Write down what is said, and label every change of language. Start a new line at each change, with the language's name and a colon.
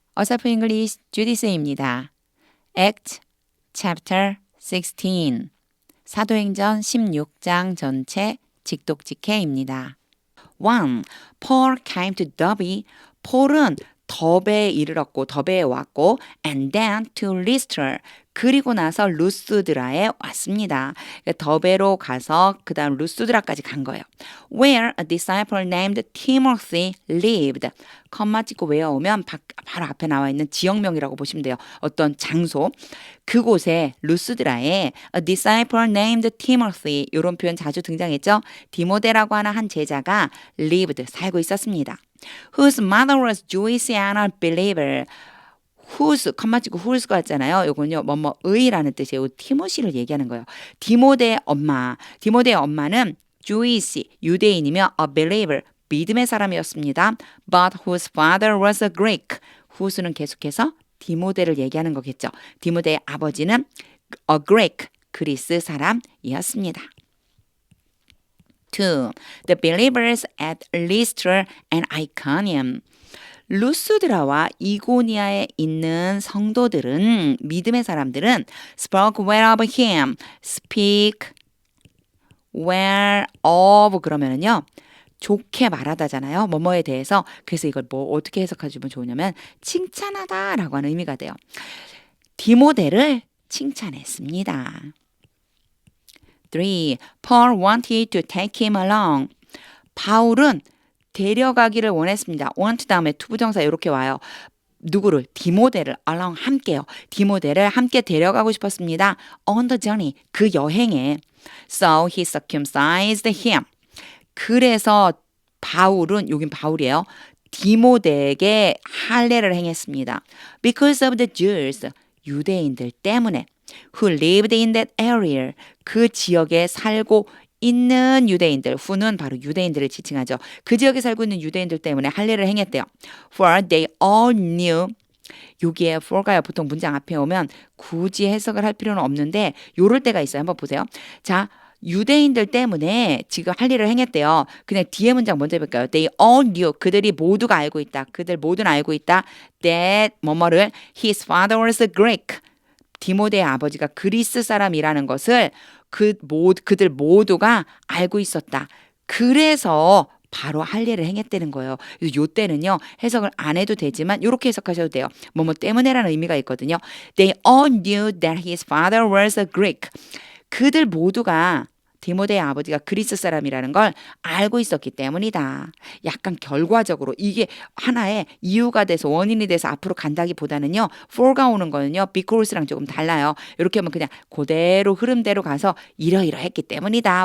Korean: 어설픈 잉글리시 주디스입니다.
English: Act Chapter 16
Korean: 사도행전 16장 전체 직독직해입니다. 1.
English: Paul came to Derbe.
Korean: 폴은 더베에 이르렀고 더베에 왔고
English: and then to Lystra.
Korean: 그리고 나서 루스드라에 왔습니다. 더베로 가서 그 다음 루스드라까지 간 거예요.
English: Where a disciple named Timothy lived.
Korean: 컴마 찍고 외워오면 바로 앞에 나와 있는 지역명이라고 보시면 돼요. 어떤 장소. 그곳에 루스드라에
English: a disciple named Timothy
Korean: 이런 표현 자주 등장했죠. 디모데라고 하는 한 제자가 lived 살고 있었습니다.
English: Whose mother was Jewish and a believer.
Korean: whose, 컴마 찍고 whose가 있잖아요. 요건요, 뭐뭐의라는 뜻이에요. 티모시를 얘기하는 거예요. 디모데의 엄마. 디모데의 엄마는 Jewish, 유대인이며 a believer, 믿음의 사람이었습니다.
English: But whose father was a Greek.
Korean: whose는 계속해서 디모데를 얘기하는 거겠죠. 디모데의 아버지는 a Greek, 그리스 사람이었습니다. 2.
English: The believers at Lystra and Iconium.
Korean: 루스드라와 이고니아에 있는 성도들은 믿음의 사람들은
English: spoke well of him. speak well of
Korean: 그러면은요. 좋게 말하다잖아요. 뭐뭐에 대해서. 그래서 이걸 어떻게 해석하시면 좋으냐면 칭찬하다라고 하는 의미가 돼요. 디모데를 칭찬했습니다. 3.
English: Paul wanted to take him along.
Korean: 바울은 데려가기를 원했습니다. want 다음에 투부정사 이렇게 와요. 누구를? 디모데를 along 함께요. 디모데를 함께 데려가고 싶었습니다.
English: on the journey
Korean: 그 여행에.
English: So he circumcised him.
Korean: 그래서 바울은 여긴 바울이에요. 디모데에게 할례를 행했습니다.
English: Because of the Jews
Korean: 유대인들 때문에
English: who lived in that area
Korean: 그 지역에 살고 있는 유대인들, who는 바로 유대인들을 지칭하죠. 그 지역에 살고 있는 유대인들 때문에 할례를 행했대요.
English: For they all knew.
Korean: 여기에
English: for가요.
Korean: 보통 문장 앞에 오면 굳이 해석을 할 필요는 없는데 요럴 때가 있어요. 한번 보세요. 자, 유대인들 때문에 지금 할례를 행했대요. 그냥 뒤에 문장 먼저 해볼까요?
English: They all knew.
Korean: 그들이 모두가 알고 있다. 그들 모두는 알고 있다.
English: That
Korean: 뭐뭐를
English: his father was a Greek.
Korean: 디모데의 아버지가 그리스 사람이라는 것을 그들 모두가 알고 있었다. 그래서 바로 할례를 행했다는 거예요. 그래서 요 때는요. 해석을 안 해도 되지만 이렇게 해석하셔도 돼요. 뭐뭐 때문에라는 의미가 있거든요.
English: They all knew that his father was a Greek.
Korean: 그들 모두가 디모데의 아버지가 그리스 사람이라는 걸 알고 있었기 때문이다. 약간 결과적으로 이게 하나의 이유가 돼서 원인이 돼서 앞으로 간다기보다는요. for가 오는 거는요. because랑 조금 달라요. 이렇게 하면 그냥 그대로 흐름대로 가서 이러이러했기 때문이다.